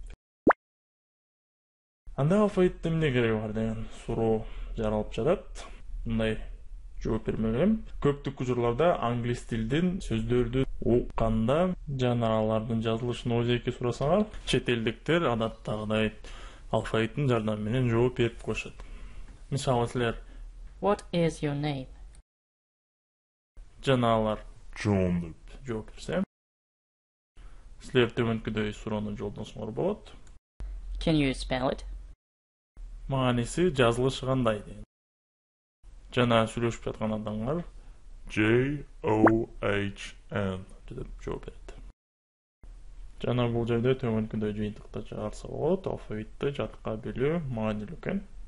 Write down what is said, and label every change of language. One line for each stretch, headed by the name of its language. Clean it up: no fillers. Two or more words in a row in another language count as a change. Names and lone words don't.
Kyrgyz: Анда алфавитте эмне кереги бар деген суроо жаралып жатат. Мындай жооп бермек элем. Көптүк учурларда англис тилдин сөздөрдү укканда жана алардын жазылышын өзеки сурасаңар, чет элдиктер адаттагыдай алфавиттин жардамы менен жооп берип коюшат. Мисалы силер
English: What is your name?
Kyrgyz: Жана алар John деп жооп берсе, силер төмөнкүдөй суроону жолдосоңор болот.
English: Can you spell it?
Kyrgyz: Мааниси жазылышы кандай деген. Жана сүйлөшүп жаткан адамдар John деп жооп берет. Жана бул жерде төмөнкүдөй жыйынтыкта чыгарса болот, алфавитти жатка билүү маанилүү экен.